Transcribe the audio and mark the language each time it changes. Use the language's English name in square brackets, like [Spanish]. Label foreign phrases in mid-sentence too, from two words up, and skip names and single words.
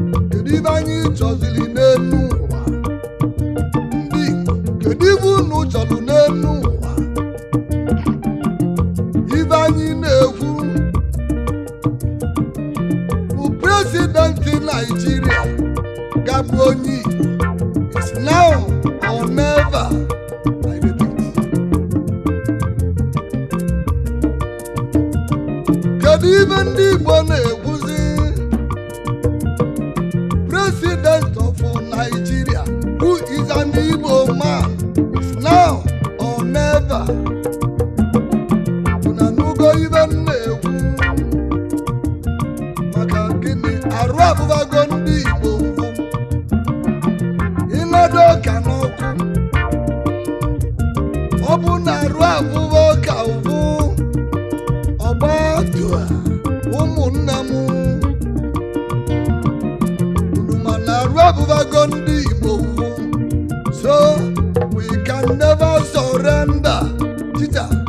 [Igbo] Kedu ibe anyị chọziri n'elu ụwa? Ndị Igbo, kedu ibe unu chọrọ n'elu ụwa? Ibe anyị na-ekwu bụ president Nigeria ga-abụ onye Igbo. [English] It's now or never. I repeat. [Igbo] Kedu ibe ndị Igbo na-ekwuzi? [English] President of Nigeria, who is an Igbo man, is now or never. [Igbo] Unu anụgo ibe m na-ekwu? Maka gịnị? Arụ abụbago ndị Igbo mbụ. Ịnọdụ ọka n'ọkụ. Ọ bụ na arụ abụba ọka ụbụ, ọgba dua, ụmụnne m. Unu ma na arụ abụbago ndị Igbo mbụ. [English] So, we can never surrender. [Igbo] Tita.